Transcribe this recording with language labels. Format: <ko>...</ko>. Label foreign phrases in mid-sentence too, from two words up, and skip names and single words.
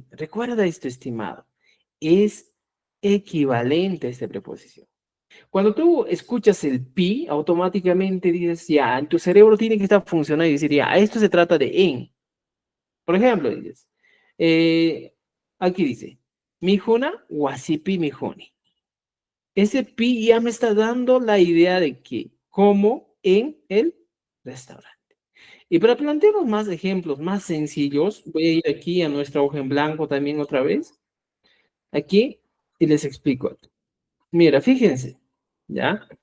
<es>Recuerda esto, estimado. Es equivalente a esta preposición. Cuando tú escuchas el pi, automáticamente dices, ya, en tu cerebro tiene que estar funcionando y decir, ya, esto se trata de en. Por ejemplo, dices, aquí dice,</es> <qu>mijuna wasipi mijoni.</qu> <es>Ese pi ya me está dando la idea de que como en el restaurante. Y para plantearnos más ejemplos más sencillos, voy a ir aquí a nuestra hoja en blanco también otra vez. Aquí, y les explico. Mira, fíjense, ¿ya?</es>